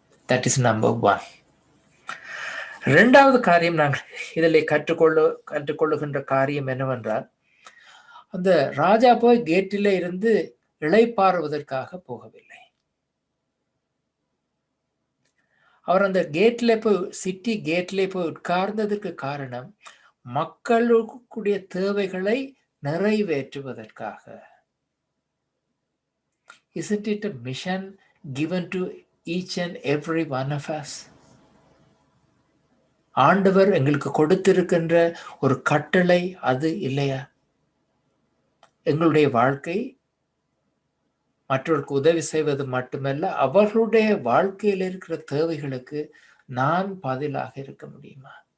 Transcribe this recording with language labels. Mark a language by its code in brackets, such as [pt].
[en] That is number 1. [ta] இரண்டாவது காரியம் நாங்கள் இதில் கற்றுக்கொள்ளுகின்ற காரியம் என்னவென்றால், அந்த ராஜா போய் கேட்டில இருந்து இளைப்பாறுவதற்காக போகவில்லை. அவர் அந்த கேட்ல போய், சிட்டி கேட்ல போய் உட்கார்ந்ததற்கு காரணம் மக்களுடைய தேவைகளை நிறைவேற்றுவதற்காக. [en] Isn't it a mission given to each and every one of us? [ta] ஆண்டவர் எங்களுக்கு கொடுத்திருக்கின்ற ஒரு கட்டளை அது இல்லையா? எங்களுடைய வாழ்க்கை மற்றவர்களுக்கு உதவி செய்வது மட்டுமல்ல, அவர்களுடைய வாழ்க்கையில் இருக்கிற தேவைகளுக்கு நான் பதிலாக இருக்க முடியுமா?